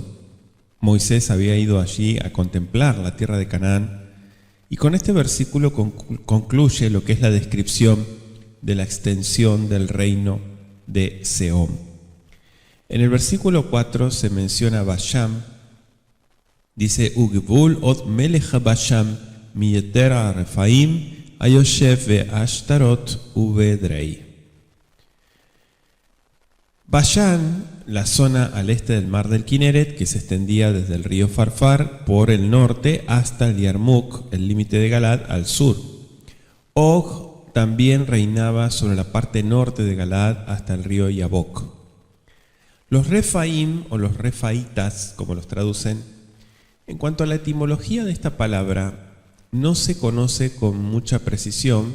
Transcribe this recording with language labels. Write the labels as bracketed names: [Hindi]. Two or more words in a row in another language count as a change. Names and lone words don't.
[Spanish] Moisés había ido allí a contemplar la tierra de Canaán, y con este versículo concluye lo que es la descripción de la extensión del reino de Sehón. En el versículo 4 se menciona Basham, dice, [Hebrew] וגבול עוג מלך הבשן מיתר הרפאים היושב בעשתרות ובאדרעי. [Spanish] Bashán, la zona al este del mar del Kineret, que se extendía desde el río Farfar por el norte hasta el Yarmuk, el límite de Galaad, al sur. Og también reinaba sobre la parte norte de Galaad hasta el río Yabok. Los Refaim o los Refaitas, como los traducen, en cuanto a la etimología de esta palabra, no se conoce con mucha precisión.